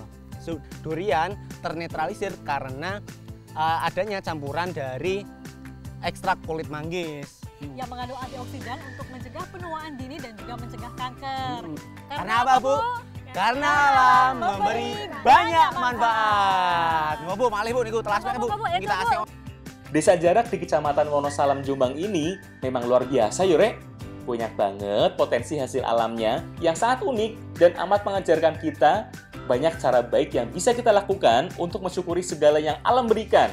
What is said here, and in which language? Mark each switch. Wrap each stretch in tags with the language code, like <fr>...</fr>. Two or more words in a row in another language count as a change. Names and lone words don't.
<id>Durian ternetralisir karena adanya campuran dari ekstrak kulit manggis. Yang mengandung antioksidan untuk mencegah penuaan dini dan juga mencegah kanker. Karena apa, Bu? Karena alam memberi banyak manfaat.</id> <jv>Bu, malih Bu, niku telas Bu.</jv> <id>Kita asih. Desa Jarak di Kecamatan Wonosalam, Jombang ini memang luar biasa ya, Rek. Banyak banget potensi hasil alamnya yang sangat unik dan amat mengajarkan kita banyak cara baik yang bisa kita lakukan untuk mensyukuri segala yang alam berikan.</id>